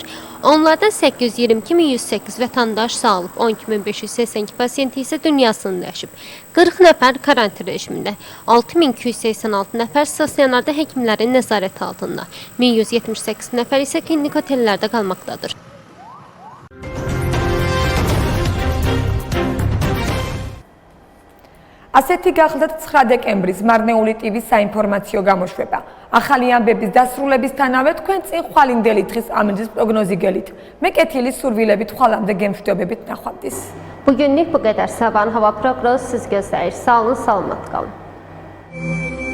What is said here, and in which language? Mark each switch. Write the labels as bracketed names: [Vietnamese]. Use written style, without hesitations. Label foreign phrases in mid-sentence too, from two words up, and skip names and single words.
[Azerbaijani] Onlardan 822.108 vətəndaş sağolub, 12.582 pasiyenti isə dünyasını dəyişib. 40 nəfər karantin rejimində, 6.286 nəfər stasionarda həkimlərin nəzarəti altında, 1178 nəfər isə klinik otellərdə qalmaqdadır. [Georgian] ასეთი გახლდათ 9 დეკემბრის მარნეული ტივის საინფორმაციო გამოშვება. ახალი ამბების დასრულებისთანავე თქვენ წინ ხვალინდელი დღის ამინდის პროგნოზი გელით. მე კეთილი სურვილებით ხვალამდე გემშვიდობებით ნახვამდის. [Azerbaijani] Bugünlük bu qədər. Sabahın hava proqnozu siz gözləyir. Sağ olun, salamat qalın.